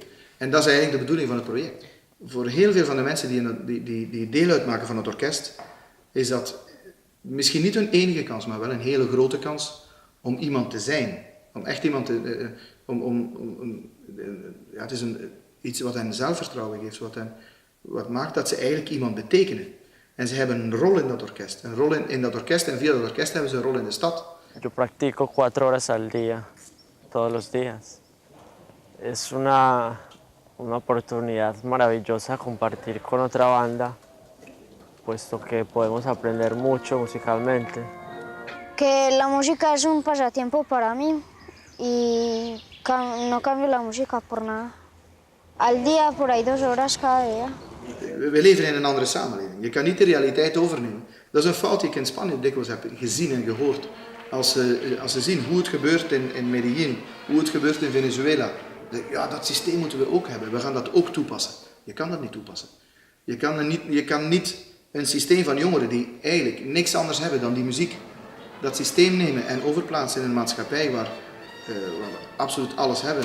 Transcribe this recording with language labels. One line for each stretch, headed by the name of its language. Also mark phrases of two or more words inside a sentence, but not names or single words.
Dutch: En dat is eigenlijk de bedoeling van het project. Voor heel veel van de mensen die deel uitmaken van het orkest, is dat misschien niet hun enige kans, maar wel een hele grote kans om iemand te zijn. Om echt iemand te... het is iets wat hen zelfvertrouwen geeft, wat maakt dat ze eigenlijk iemand betekenen. En ze hebben een rol in dat orkest. Een rol in dat orkest en via dat orkest hebben ze een rol in de stad.
Spanish: Yo practico 4 horas al día, todos los días. Es una oportunidad maravillosa compartir con otra banda, puesto que podemos aprender mucho musicalmente. Que la música es un pasatiempo para mí y no cambio la música por nada. Al día, por ahí 2 horas cada día.
Dutch: We leven in een andere samenleving. Je kan niet de realiteit overnemen. Dat is een fout die ik in Spanje dikwijls heb gezien en gehoord. Als ze zien hoe het gebeurt in Medellín, hoe het gebeurt in Venezuela. Ja, dat systeem moeten we ook hebben. We gaan dat ook toepassen. Je kan dat niet toepassen. Je kan niet een systeem van jongeren die eigenlijk niks anders hebben dan die muziek, dat systeem nemen en overplaatsen in een maatschappij waar we absoluut alles hebben.